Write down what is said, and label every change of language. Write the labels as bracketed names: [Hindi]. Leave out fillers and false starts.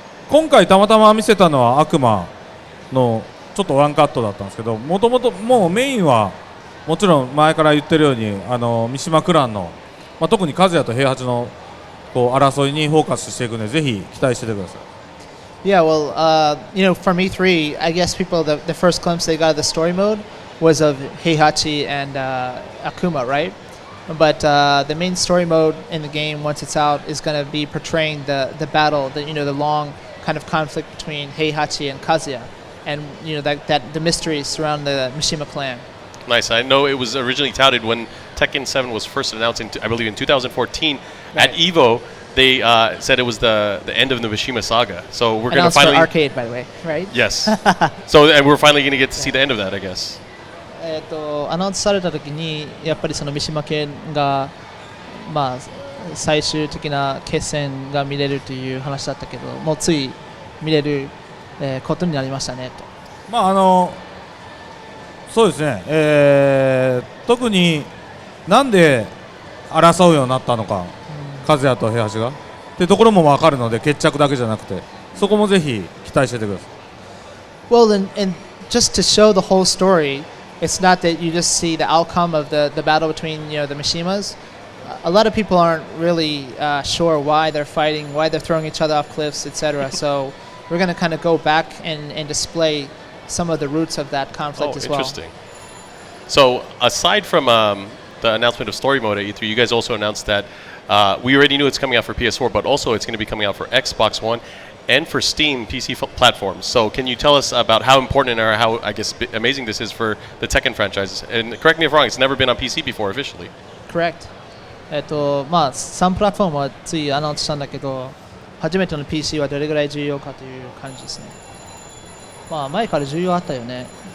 [Japanese] 今回たまたま見せたのは悪魔のちょっとワンカットだったんですけど、もともともうメインはもちろん前から言ってるように三島クランの特に和也と平八のこう争いにフォーカスしていくのでぜひ期待しててください。 [English] Yeah, well, from E3, I guess the first glimpse they got of the story mode was of Heihachi and Akuma, right? But the main story mode in the game, once it's out, is going to be portraying the battle, the long kind of conflict between Heihachi and Kazuya, and that the mysteries surround the Mishima clan. Nice. I know it was originally touted when Tekken 7 was first announced, I believe in 2014 Right. at EVO. They said it was the end of the Mishima saga. So we're going to Announced for finally arcade, by the way, right? Yes. And we're finally going to get to see the end of that, I guess. [Japanese] アナウンスされた時にやっぱりその三島家がまあ最終的な決戦が見れるという話だったけど、もうつい見れる、ことになりましたねと。そうですね、特になんで争うようになったのか、和也と平八がってところも分かるので、決着だけじゃなくてそこもぜひ期待しててください。 [English] Well, and just to show the whole story, it's not that you just see the outcome of the battle between the Mishimas. A lot of people aren't really sure why they're fighting, why they're throwing each other off cliffs, etc. So we're going to kind of go back and display some of the roots of that conflict as well. Interesting. So aside from the announcement of story mode at E3, you guys also announced that we already knew it's coming out for PS4, but also it's going to be coming out for Xbox One and for Steam PC platforms. So can you tell us about how important or how, I guess, amazing this is for the Tekken franchises? And correct me if I'm wrong, it's never been on PC before officially. Correct. [Japanese] 3プラットフォームはついアナウンスしたんだけど、初めての PC はどれぐらい重要かという感じですね。前から重要あったよね。